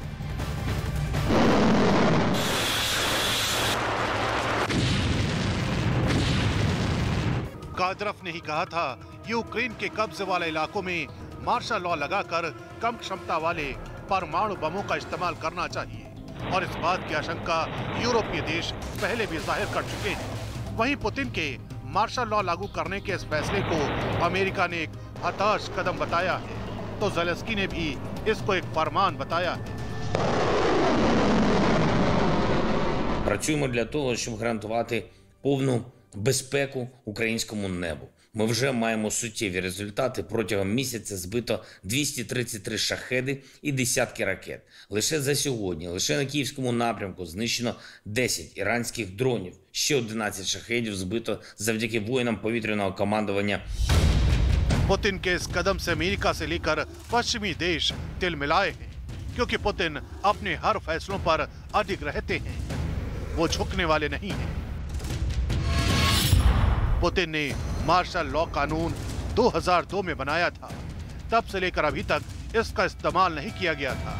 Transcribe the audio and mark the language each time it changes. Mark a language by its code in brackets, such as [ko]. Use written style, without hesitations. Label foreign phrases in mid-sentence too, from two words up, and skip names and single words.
[hi] कादिरोव ने ही कहा था यूक्रेन के कब्जे वाले इलाकों में [en] martial law [hi] लगाकर कम क्षमता वाले परमाणु बमों का इस्तेमाल करना चाहिए और इस बात की आशंका यूरोपीय देश पहले भी जाहिर कर चुके हैं। वहीं पुतिन के [en] martial law [hi] लागू करने के इस फैसले को अमेरिका ने एक हताश कदम बताया है तो ज़ेलेंस्की ने भी इसको एक फरमान बताया है। [uk] Працюємо для того, щоб гарантувати повну безпеку українському небу. Ми вже маємо суттєві результати. Протягом місяця збито 233 шахеди і десятки ракет. Лише за сьогодні, лише на Київському напрямку знищено 10 іранських дронів. Ще 11 шахедів збито завдяки воїнам повітряного командування. [hi] पुतिन के इस कदम से अमेरिका से लेकर पश्चिमी देश तिलमिलाए हैं क्योंकि पुतिन अपने हर फैसलों पर अडिग रहते हैं, वो झुकने वाले नहीं हैं। पुतिन ने [en] martial law [hi] कानून 2002 में बनाया था, तब से लेकर अभी तक इसका इस्तेमाल नहीं किया गया था।